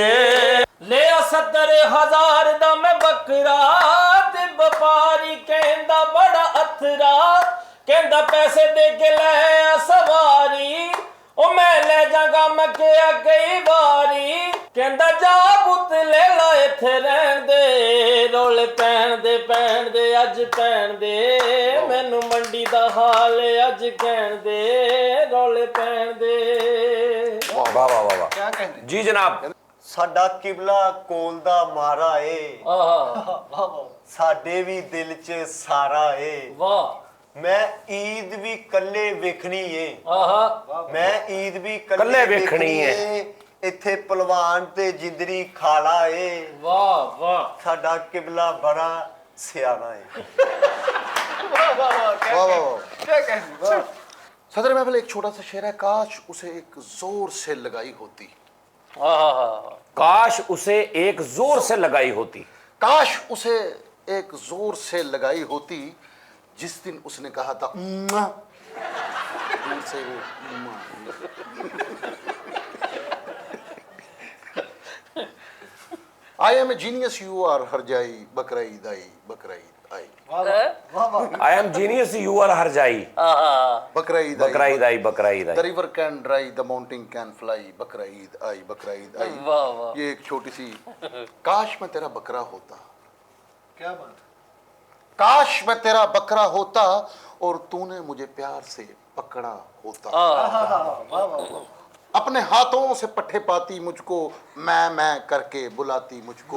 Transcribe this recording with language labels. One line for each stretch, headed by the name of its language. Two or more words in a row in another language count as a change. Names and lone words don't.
Punjabi: ਲਿਆ 70,000 ਦਾ ਮੈਂ ਬਕਰਾ, ਤੇ ਵਪਾਰੀ ਕਹਿੰਦਾ ਬੜਾ ਅਥਰਾ, ਕਹਿੰਦਾ ਪੈਸੇ ਦੇ ਕੇ ਲੈ ਸਵਾਰੀ, ਓ ਮੈਂ ਲੈ ਜਾਗਾ ਮੈਂ ਕੀਆ ਕਈ ਬਾਰੀ, ਕਹਿੰਦਾ ਜਾ ਪੁੱਤ ਲੈ ਲਾ ਇੱਥੇ ਰਹਿਣ ਦੇ, ਰੌਲੇ ਪੈਣ ਦੇ ਅੱਜ ਪੈਣ ਦੇ, ਮੈਨੂੰ ਮੰਡੀ ਦਾ ਹਾਲ ਅੱਜ ਕਹਿਣ ਦੇ, ਰੌਲੇ ਪੈਣ ਦੇ।
Hindi: वाह वाह वाह वाह। क्या कहने। जी जनाब।
Punjabi: ਸਾਡਾ ਕਿਬਲਾ ਕੋਲ ਦਾ ਮਾਰਾ ਏ, ਆਹ
Hindi: वाह वाह।
Punjabi: ਸਾਡੇ ਵੀ ਦਿਲ 'ਚ ਸਾਰਾ ਏ, ਵਾਹ ਮੈਂ ਈਦ ਵੀ ਕੱਲੇ ਵੇਖਣੀ ਏ, ਆਹ ਮੈਂ ਈਦ ਵੀ ਕੱਲੇ ਕੱਲੇ ਵੇਖਣੀ ਏ। ਇੱਥੇ ਪਹਿਲਵਾਨ ਤੇ ਜਿੰਦਰੀ ਖਾਲਾ ਏ, ਵਾਹ ਵਾਹ। ਸਾਡਾ ਕਿਬਲਾ ਬੜਾ ਸਿਆਣਾ ਏ।
Hindi: वाह वाह वाह, क्या वाह, वाह, कहने। वाह। क्या कहने। वाह। सदर महफिल, एक छोटा सा शेर है, काश उसे एक जोर से लगाई होती, काश उसे एक जोर से लगाई होती, काश उसे एक जोर से लगाई होती, जिस दिन उसने कहा था "उम्मा", दूर से वो "उम्मा"।
English: I am a genius, you are
Hindi: हर जाई, बकरा ईद आई, बकरा ईद आई, वाह वाह।
English: I am genius you are
Hindi: हर जाई, बकरा ईद आई, बकरा ईद आई बकरा ईद
English: The
Hindi: आई।
English: river can dry, the mountain can fly,
Hindi: बकरा ईद आई, बकरा ईद आई। वाह वाह। ये एक छोटी सी, काश मैं तेरा बकरा होता, क्या बात। काश मैं तेरा बकरा होता और तूने मुझे प्यार से पकड़ा होता, वाह वाह। अपने हाथों से पट्टे पाती मुझको, मैं करके बुलाती मुझको,